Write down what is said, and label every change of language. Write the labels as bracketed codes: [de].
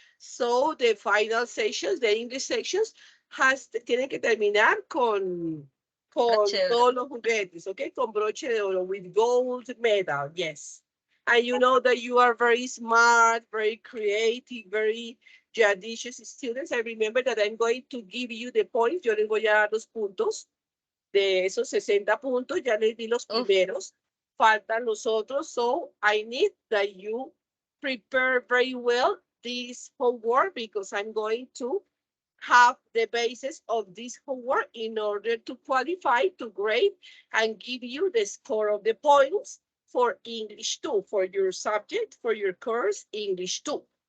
[en] So the final sessions, the English sections, [es] tienen que terminar con Broche de oro. todos los juguetes, okay? Con broche de oro, [en] with gold medal, yes. And you know that you are very smart, very creative, very judicious students. I remember that I'm going to give you the points. [es] Yo les voy a dar los puntos de esos 60 puntos. Ya les di los Uf, primeros. Faltan los otros. [en] So I need that you prepare very well this homework because I'm going to have the basis of this homework in order to qualify to grade and give you the score of the points for English 2, for your subject, for your course, English 2.